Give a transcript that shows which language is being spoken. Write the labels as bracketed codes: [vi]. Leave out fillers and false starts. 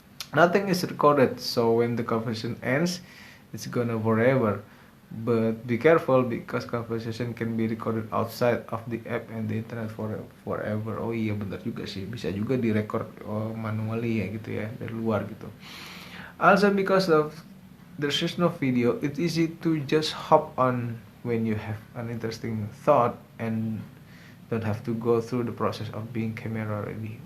[en] Nothing is recorded, so when the conversation ends, it's gonna forever. But be careful because conversation can be recorded outside of the app and the internet forever. [id] Oh iya benar juga sih, bisa juga direcord manually ya gitu ya, dari luar gitu. [en] Also because of there's just no video, it's easy to just hop on when you have an interesting thought and don't have to go through the process of being camera ready.